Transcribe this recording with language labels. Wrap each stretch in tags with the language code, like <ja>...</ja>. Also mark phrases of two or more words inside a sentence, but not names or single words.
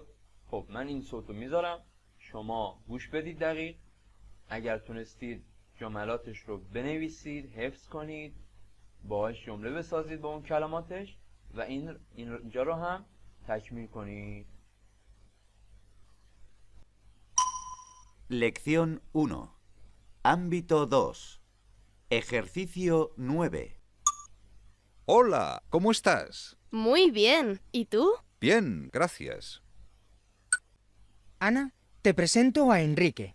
<fa>خب من این صوتو میذارم، شما گوش بدید دقیق. اگر تونستید جملاتش رو بنویسید، حفظ کنید، باهاش جمله بسازید با اون کلماتش و اینجا رو هم تکمیل کنید.</fa> <es>Lección 1. Ámbito 2. Ejercicio 9. Hola, ¿cómo estás? Muy bien. ¿Y tú? Bien, gracias. Ana, te presento a Enrique.</es>